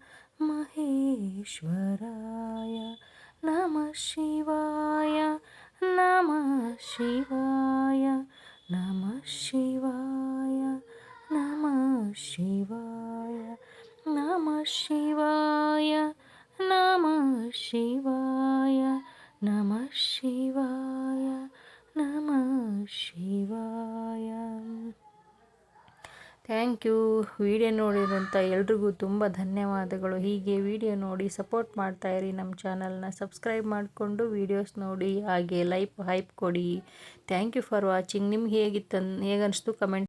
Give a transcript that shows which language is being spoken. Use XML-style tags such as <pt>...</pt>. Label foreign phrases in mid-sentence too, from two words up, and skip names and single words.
<sa>महेश्वराय नमः शिवाय नमः शिवाय नमः शिवाय नमः शिवाय नमः शिवाय नमः शिवाय नमः शिवाय नमः शिवाय.</sa> <en>thank you.</en> <kn>ವಿಡಿಯೋ ನೋಡಿರೋಂಥ ಎಲ್ರಿಗೂ ತುಂಬ ಧನ್ಯವಾದಗಳು. ಹೀಗೆ ವಿಡಿಯೋ ನೋಡಿ ಸಪೋರ್ಟ್ ಮಾಡ್ತಾಯಿರಿ. ನಮ್ಮ ಚಾನಲ್ನ ಸಬ್ಸ್ಕ್ರೈಬ್ ಮಾಡಿಕೊಂಡು ವೀಡಿಯೋಸ್ ನೋಡಿ, ಹಾಗೆ ಹೈಪ್ ಕೊಡಿ.</kn> <en>thank you for watching.</en> <kn>ನಿಮ್ಗೆ ಹೇಗನ್ನಿಸ್ತು ಕಮೆಂಟ್</kn>